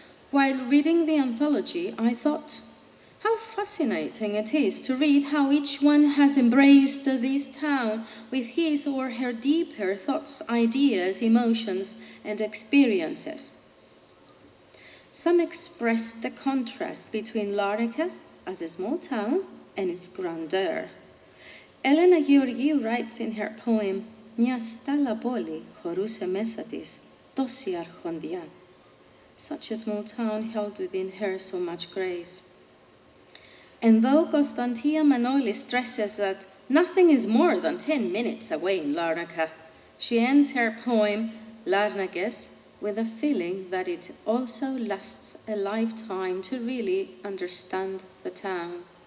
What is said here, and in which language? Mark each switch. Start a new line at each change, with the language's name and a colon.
English: While reading the anthology, I thought, how fascinating it is to read how each one has embraced this town with his or her deeper thoughts, ideas, emotions, and experiences. Some express the contrast between Larnaka as a small town and its grandeur. Elena Georgiou writes in her poem,
Greek: «Μια στάλα πόλη χωρούσε μέσα της τόση αρχοντιά».
English: Such a small town held within her so much grace. And though Konstantia Manoli stresses that nothing is more than 10 minutes away in Larnaka, she ends her poem, Larnakes, with a feeling that it also lasts a lifetime to really understand the town.